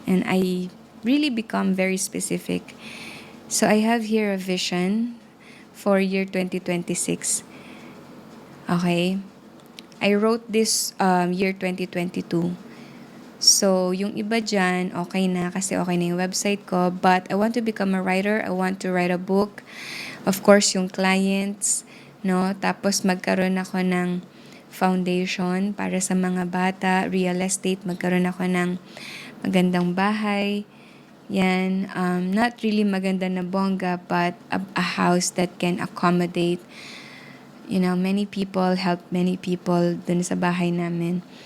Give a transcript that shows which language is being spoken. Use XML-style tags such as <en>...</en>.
<en>And I really become very specific. So I have here a vision for year 2026. Okay? I wrote this year 2022.</en> <tl>So, yung iba dyan, okay na kasi okay na yung website ko.</tl> <en>But I want to become a writer. I want to write a book. Of course,</en> <tl>yung clients, no? Tapos magkaroon ako ng foundation para sa mga bata, real estate, magkaroon ako ng magandang bahay.</tl> <en>Yan, not really</en> <tl>maganda na bongga,</tl> <en>but a house that can accommodate, many people, help many people</en> <tl>dun sa bahay namin.</tl>